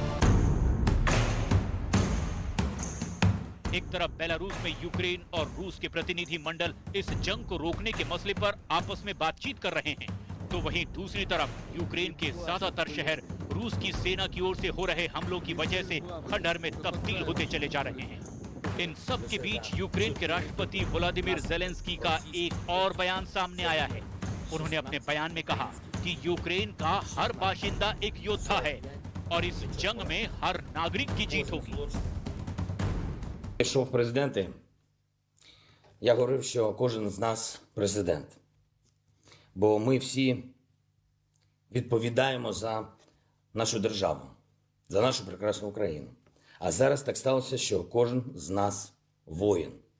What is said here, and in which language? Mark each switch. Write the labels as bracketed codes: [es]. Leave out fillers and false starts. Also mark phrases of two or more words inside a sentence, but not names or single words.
[hi] एक तरफ बेलारूस में यूक्रेन और रूस के प्रतिनिधि मंडल इस जंग को रोकने के मसले पर आपस में बातचीत कर रहे हैं, तो वहीं दूसरी तरफ यूक्रेन के ज्यादातर शहर रूस की सेना की ओर से हो रहे हमलों की वजह से खंडहर में तब्दील होते चले जा रहे हैं। इन सब के बीच यूक्रेन के राष्ट्रपति व्लादिमीर ज़ेलेंस्की का एक और बयान सामने आया है। उन्होंने अपने बयान में कहा कि यूक्रेन का हर बाशिंदा एक योद्धा है और इस जंग में हर नागरिक की जीत होगी। [uk] Йшов президенти, я говорив, що кожен з нас президент. Бо ми всі відповідаємо за нашу державу, за нашу прекрасну Україну. А зараз так сталося, що кожен з нас воїн.